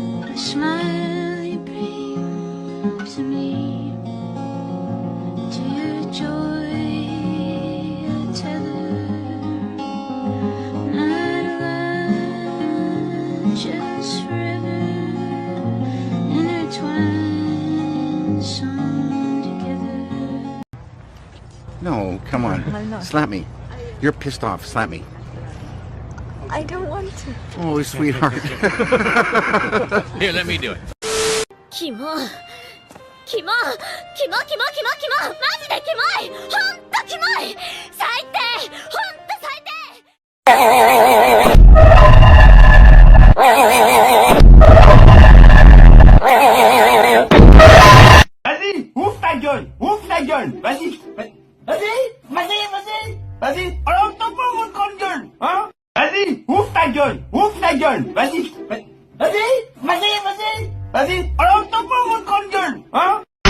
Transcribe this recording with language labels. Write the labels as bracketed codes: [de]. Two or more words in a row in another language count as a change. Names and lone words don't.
[en] The smile you bring to me, to your joy a tether, not alive, just forever intertwined, sewn together. No, come on. I'm not. Slap me. You're pissed off. Slap me. I don't want to. Oh, sweetheart. Here, let me do it. [ja] キモマジでキモい、ほんとキモい、最低、ほんと最低。 [fr] Vas-y, ouvre ta gueule, vas-y, vas-y, alors t'en pas votre grande gueule, hein? Vas-y, ouvre ta gueule, vas-y, alors t'en pas votre grande gueule, hein?